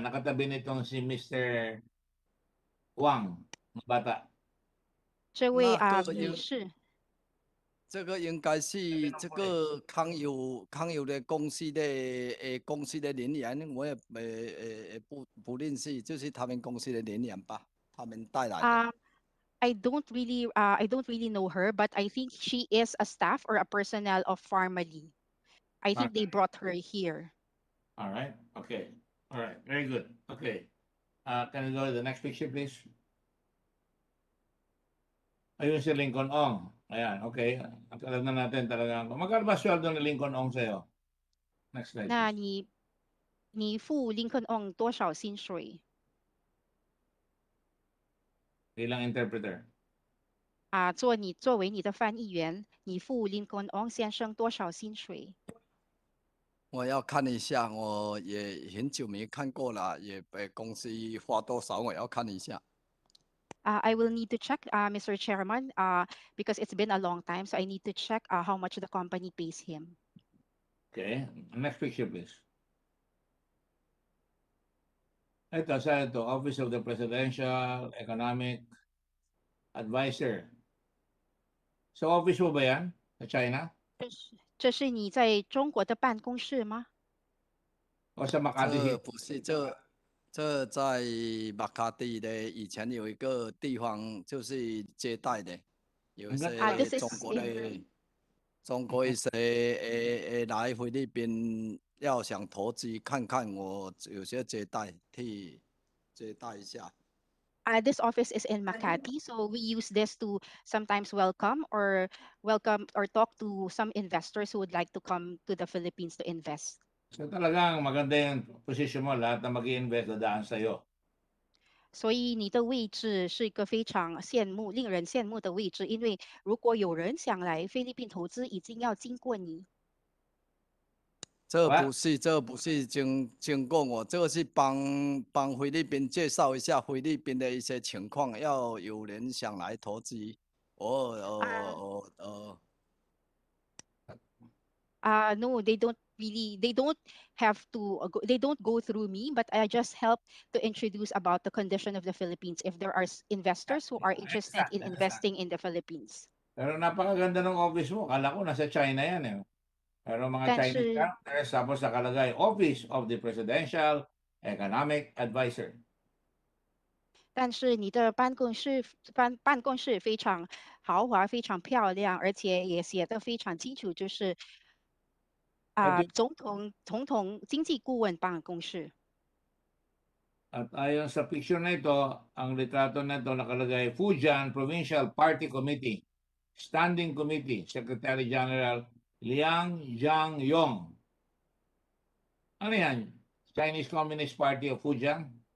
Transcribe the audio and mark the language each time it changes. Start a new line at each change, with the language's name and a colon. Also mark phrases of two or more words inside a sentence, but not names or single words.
Filipino: Nakatabi nitong si Mr. Wang, bata.
Chinese: 这位女士。这个应该是这个康友的公司的人员，我也不认识，就是他们公司的人员吧，他们带来的。
English: I don't really know her, but I think she is a staff or a personnel of Pharmally. I think they brought her here. All right. Okay. All right, very good. Okay. Can we go to the next picture, please?
Filipino: Ayun si Lincoln Ong. Ayan, okay. Alam na natin talaga. Magkano ba sweldo ni Lincoln Ong sa'yo?
English: Next slide,
Chinese: 那
English: please.
Chinese: 你付林肯 on 多少薪水
Filipino: Bilang interpreter.
Chinese: 啊？作为你的翻译员，你付林肯 on 先生多少薪水？我要看一下，我也很久没看过了，也公司花多少，我要看一下。
English: I will need to check, Mr. Chairman, because it's been a long time, so I need to check how much the company pays him. Okay. Next picture, please.
Filipino: Ito, sa ito, Office of the Presidential Economic Advisor. Sa office mo ba yan? Sa China?
Chinese: 这是你在中国的办公室吗？
Filipino: O sa Makati
Chinese: 这
Filipino: City?
Chinese: 不是这在马卡蒂的以前有一个地方就是接待的，有一
Filipino: Ang
Chinese: 些
Filipino: ganda.
English: This
Chinese: 中
English: is
Chinese: 国的
English: in
Chinese: 中国一些来菲律宾要想投资看看，我有些接待替接待一下。
English: this office is in Makati, so we use this to sometimes welcome or talk to some investors who would like to come to the Philippines to invest.
Filipino: So talagang maganda yung position mo, lahat na mag-i-invest dadaan sa'yo.
Chinese: 所以你的位置是一个非常令人羡慕的位置，因为如果有人想来菲律宾投资，已经要经过你。这不是经过我，这个是帮菲律宾介绍一下菲律宾的一些情况，要有人想来投资。
English: No, they don't have to, they don't go through me, but I just help to introduce about the condition of the Philippines if there are investors who are interested in investing in the Philippines.
Filipino: Pero napakaganda ng office mo. Kala ko nasa China yan eh. Pero mga
Chinese: 但
Filipino: Chinese
Chinese: 是
Filipino: characters, tapos nakalagay, Office of the Presidential Economic Advisor.
Chinese: 但是你的办公室非常豪华，非常漂亮，而且也写得非常清楚，就是总统经济顾问办公室。
Filipino: At ayon sa picture na ito, ang litrato na ito nakalagay, Fujian Provincial Party Committee, Standing Committee, Secretary General Liang Jiangyong. Ano yan? Chinese Communist Party of Fujian?